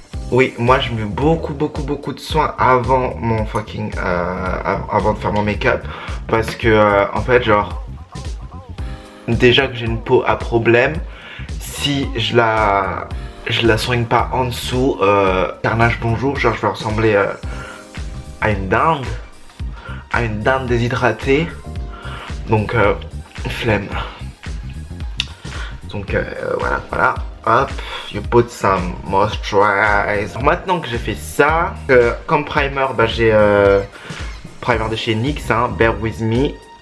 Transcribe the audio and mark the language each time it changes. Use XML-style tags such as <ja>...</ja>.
<fr>Oui, moi je mets beaucoup de soins avant mon fucking avant de faire mon make-up parce que en fait genre déjà que j'ai une peau à problème, si je la soigne pas en dessous, carnage bonjour, genre je vais ressembler à une dinde déshydratée, donc flemme. Donc voilà.</fr> <en>Hop, you put some moisturize.</en> <fr>Maintenant que j'ai fait ça, comme primer, bah j'ai primer de chez NYX, hein,</fr> <en>bear with me.</en>